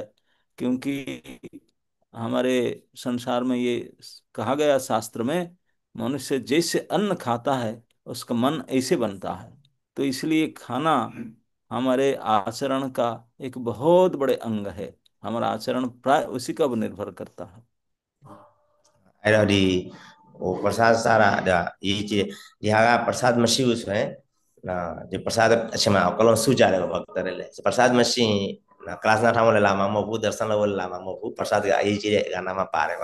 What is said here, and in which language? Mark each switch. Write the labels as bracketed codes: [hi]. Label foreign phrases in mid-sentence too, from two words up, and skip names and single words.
[hi] क्योंकि हमारे संसार में ये कहा गया शास्त्र में, मनुष्य जैसे अन्न खाता है उसका मन ऐसे बनता है। तो इसलिए खाना हमारे आचरण का एक बहुत बड़े अंग है। हमारा आचरण प्राय उसी का निर्भर करता है। [my] အဲ့တော့ဟို प्रसाद စားတာဒါအရေးကြီးတယ်ဒီဟာက प्रसाद မရှိဘူးဆိုရင်နော်ဒီ प्रसाद အချိန်မှာအကလုံးစုကြတယ်ပေါ့ဗောတယ်လေ प्रसाद မရှိရင်နော် class နားထောင်လို့လာမှာမဟုတ်ဘူး दर्शन လုပ်လို့လာမှာမဟုတ်ဘူး प्रसाद ကအရေးကြီးတဲ့ကဏ္ဍမှာပါတယ်